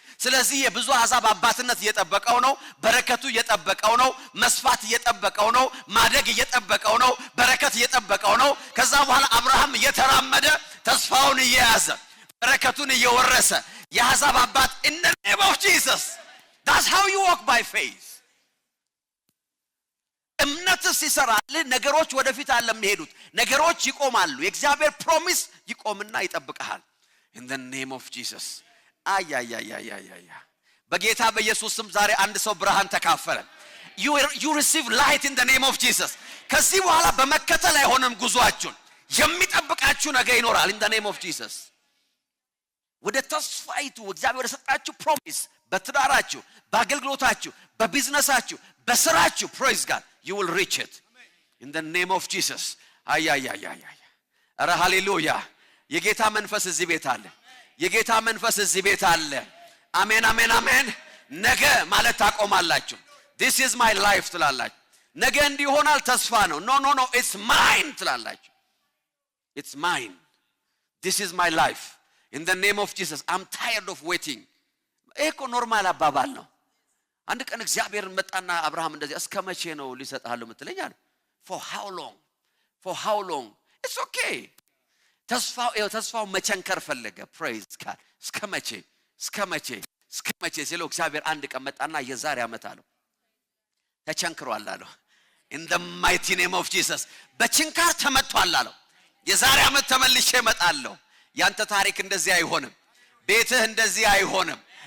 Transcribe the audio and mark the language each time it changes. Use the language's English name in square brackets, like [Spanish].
[Amharic] ስለዚህ የብዙ አሕዛብ አባትነት እየጠበቀው ነው፣ በረከቱ እየጠበቀው ነው፣ መስፋት እየጠበቀው ነው፣ ማደግ እየጠበቀው ነው፣ በረከት እየጠበቀው ነው። ከዛ በኋላ አብርሃም እየተራመደ ተስፋውን እየያዘ በረከቱን እየወረሰ የአሕዛብ አባት [English] in the name of Jesus. That's how you walk by faith. [Amharic] እምነት ሲሰራል ነገሮች ወደፊት አይደለም የሚሄዱት፣ ነገሮች ይቆማሉ። የእግዚአብሔር ፕሮሚስ ይቆምና ይጠብቀሃል [English] in the name of Jesus. [Amharic] አያያያያያያ በጌታ በኢየሱስ ስም ዛሬ አንድ ሰው ብርሃን ተካፈለ። [English] you receive light in the name of Jesus። [Amharic] ከዚህ በኋላ በመከተል አይሆንም ጉዟችሁን፣ የሚጠብቃችሁ ነገር ይኖራል [English] in the name of Jesus። [Amharic] ወደ ተስፋይቱ እግዚአብሔር የሰጣችሁ ፕሮሚስ በትዳራችሁ፣ በአገልግሎታችሁ፣ በቢዝነሳችሁ፣ በስራችሁ [English] praise God you will reach it in the name of Jesus። [Amharic] አያያያያያ ኧረ ሃሌሉያ። የጌታ መንፈስ እዚህ ቤት አለ። የጌታ መንፈስ እዚህ ቤት አለ። አሜን አሜን አሜን። ነገ ማለት ታቆማላችሁ። [English] this is my life [Amharic] ትላላችሁ። ነገ እንዲሆናል ተስፋ ነው። [English] no no no it's mine [Amharic] ትላላችሁ። [English] it's mine. this is my life in the name of Jesus. I'm tired of waiting። [Amharic] እኮ ኖርማል አባባል ነው። አንድ ቀን እግዚአብሔር መጣና አብርሃም እንደዚህ እስከ መቼ ነው ሊሰጣለሁ ምትለኛል? [English] for how long it's okay። [Amharic] ተስፋው መቸንከር ፈለገ [English] praise God። [Amharic] እስከ መቼ ሲለው እግዚአብሔር አንድ ቀን መጣና የዛሬ ዓመት አለው ተቸንክሯል አለው [English] in the mighty name of Jesus። [Amharic] በችንካር ተመቷል አለው የዛሬ ዓመት ተመልሼ እመጣለሁ። ያንተ ታሪክ እንደዚህ አይሆንም፣ ቤትህ እንደዚህ አይሆንም።